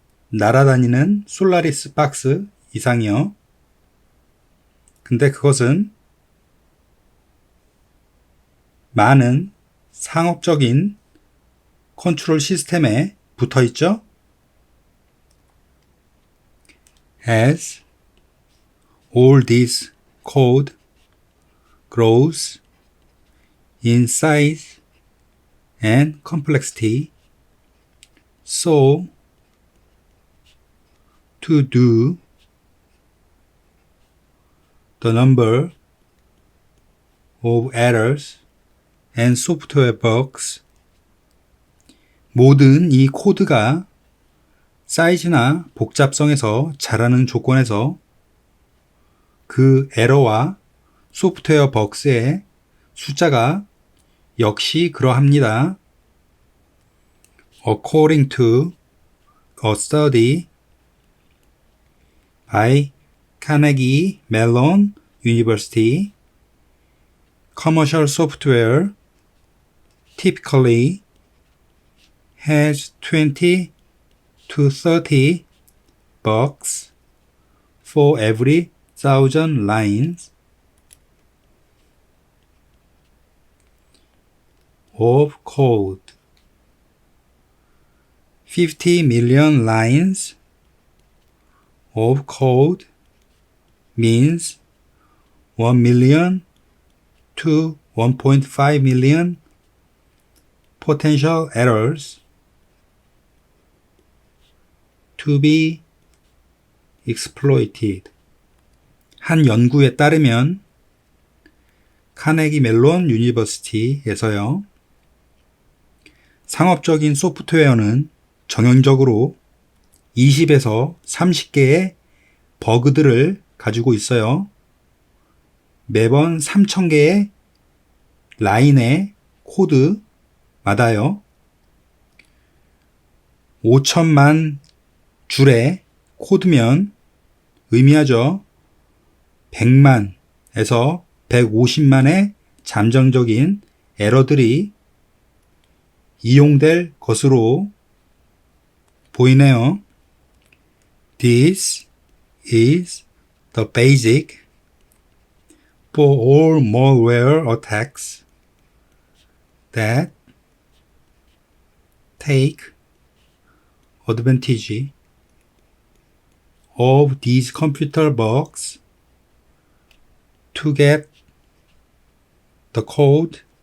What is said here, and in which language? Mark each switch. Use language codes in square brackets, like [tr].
[ko] 날아다니는 솔라리스 박스 이상이요. 근데 그것은 많은 상업적인 컨트롤 시스템에 붙어 있죠. [en] As all this code grows in size and complexity, so to do the number of errors and software bugs. [ko] 모든 이 코드가 사이즈나 복잡성에서 자라는 조건에서 그 에러와 소프트웨어 버그의 숫자가 역시 그러합니다. [en] According to a study by Carnegie Mellon University, commercial software typically has 20 to 30 bugs for every 1,000 lines of code. 50 million lines of code means 1 million to 1.5 million potential errors to be exploited. [ko] 한 연구에 따르면 카네기 멜론 유니버시티에서요. 상업적인 소프트웨어는 정형적으로 20에서 30개의 버그들을 가지고 있어요. 매번 3,000개의 라인의 코드마다요. 5천만 줄의 코드면 의미하죠. 100만에서 150만의 잠정적인 에러들이 이용될 것으로 보이네요. [en] This is the basic for all malware attacks that take advantage of these computer bugs to get the code